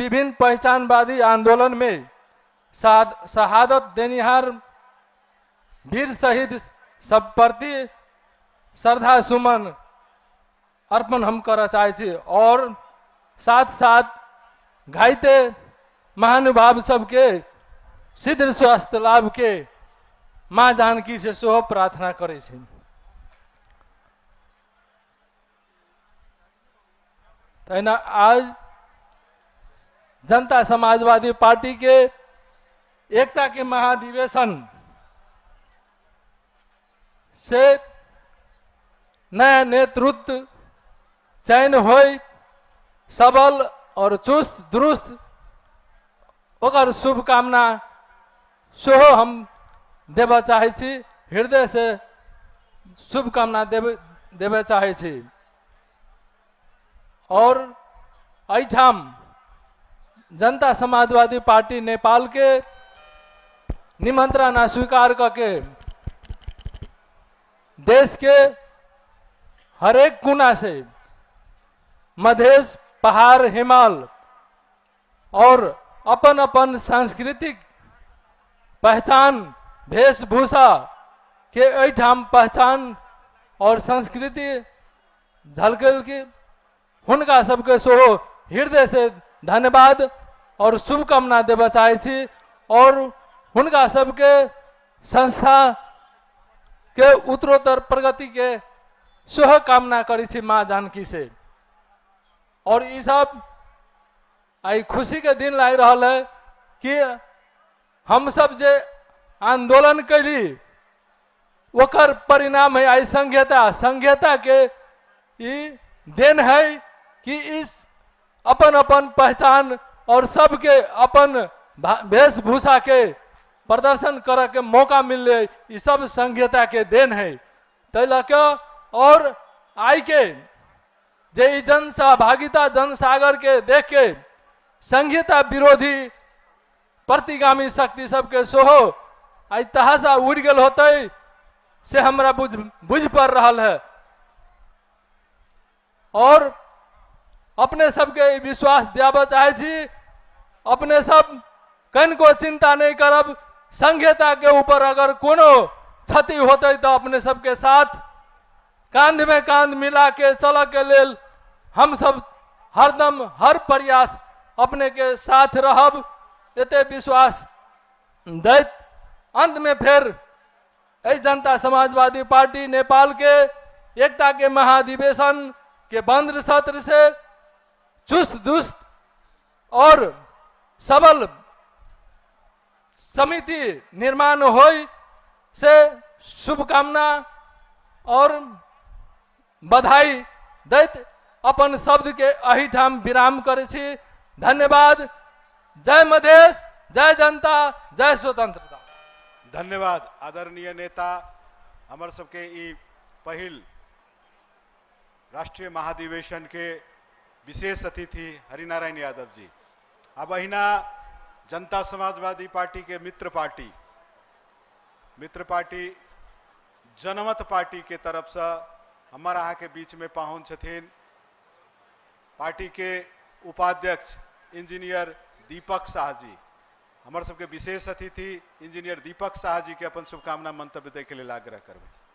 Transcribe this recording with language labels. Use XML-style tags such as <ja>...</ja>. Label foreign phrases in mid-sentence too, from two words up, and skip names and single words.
<mai>विभिन्न पहचानवादी आंदोलन में शहादत देनिहार वीर शहीद सब प्रति श्रद्धा सुमन अर्पण हम कर चाहे और साथ साथ घायते महानुभाव सबके शीघ्र स्वास्थ्य लाभ के माँ जानकी से सोह प्रार्थना करे छी। तैना आज जनता समाजवादी पार्टी के एकता के महाधिवेशन से नया नेतृत्व चयन हो सबल और चुस्त दुरुस्त ओकर शुभकामना सोहो हम देव चाहे छी, हृदय से शुभकामना देवे चाहे छी। और ऐठाम जनता समाजवादी पार्टी नेपाल के निमंत्रण अस्वीकार करके देश के हरेक कोना से मधेश, पहाड़, हिमाल और अपन अपन सांस्कृतिक पहचान वेशभूषा के ऐठाम पहचान और संस्कृति झलकल के हुनका सबके सोहो हृदय से धन्यवाद और शुभकामना देव चाहे छी। और हुनका सबके संस्था के उत्तरोत्तर प्रगति के शुभ कामना करी छी माँ जानकी से। और ये सब आई खुशी के दिन लाग रहा है कि हम सब जे आंदोलन कैली ओकर परिणाम है आई संघीयता। संघीयता के ई देन है कि इस अपन अपन पहचान और सबके अपन वेशभूषा के प्रदर्शन करे के मौका मिले, ये सब संघीयता के देन है। तै लके और आई के जे जन सहभागिता जनसागर के देख के संघीयता विरोधी प्रतिगामी शक्ति सबके सोहो आई तहासा उड़ गल होते से हमरा बुझ पड़ रहा है। और अपने सबके विश्वास दियाबे चाहे छी, अपने सब कन को चिंता नहीं करब। संघीयता के ऊपर अगर कोनो क्षति होते तो अपने सबके साथ कांध में कांध मिला के चल के लेल हम सब हरदम हर प्रयास अपने के साथ रहब, एते विश्वास दैत अंत में फिर जनता समाजवादी पार्टी नेपाल के एकता के महाधिवेशन के बंद सत्र से चुस्त दुस्त और सबल समिति निर्माण होई से शुभकामना और बधाई दैत अपन शब्द के अही ठाम विराम करे छी। धन्यवाद। जय मधेश, जय जनता, जय स्वतंत्रता। धन्यवाद आदरणीय नेता हमार सबके ई पहिल राष्ट्रीय महाधिवेशन के विशेष अतिथि हरिनारायण यादव जी। अब अहिना जनता समाजवादी पार्टी के मित्र पार्टी जनमत पार्टी के तरफ से हमारा यहाँ के बीच में पहुँच छथिन पार्टी के उपाध्यक्ष इंजीनियर दीपक शाह जी। हमारे सबके विशेष अतिथि इंजीनियर दीपक शाह जी के अपन शुभकामना मंतव्य दे के लिए आग्रह करबे।</mai>